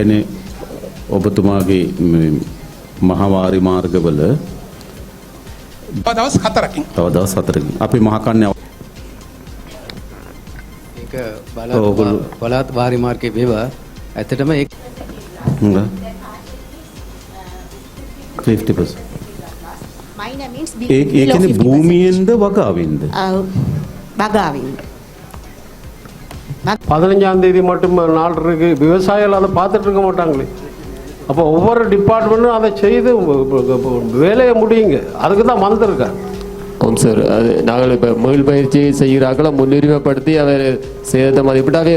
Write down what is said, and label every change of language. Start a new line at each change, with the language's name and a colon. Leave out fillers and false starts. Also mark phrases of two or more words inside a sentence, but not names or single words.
Sinhala: ඒ කියන්නේ ඔබතුමාගේ මහවාරි මාර්ගවල දවස් 4කින් තව දවස් 4කින් අපි මහකන්නේ ඒක බලවත් වාරි මාර්ගයේ වේවා ඇත්තටම ඒක 50%.
English: Minor means
Sinhala: ඒ කියන්නේ භූමියෙන්ද වගාවෙන්ද? வகாவின்
Tamil: 15ஆம் தேதி மட்டும் நாள் இருக்கு. விவசாயிகள் அதை பார்த்துட்டு இருக்க மாட்டாங்களே. அப்போ ஒவ்வொரு டிபார்ட்மெண்ட்டும் அதை செய்து வேலையை முடியுங்க. அதுக்கு தான் வந்திருக்காங்க. ஆமாம் சார். அது நாங்கள் இப்போ மீள் பயிற்சி செய்கிறாக்களை முன்னுரிமைப்படுத்தி அவர் சேதத்தை மதிப்பிட்டாவே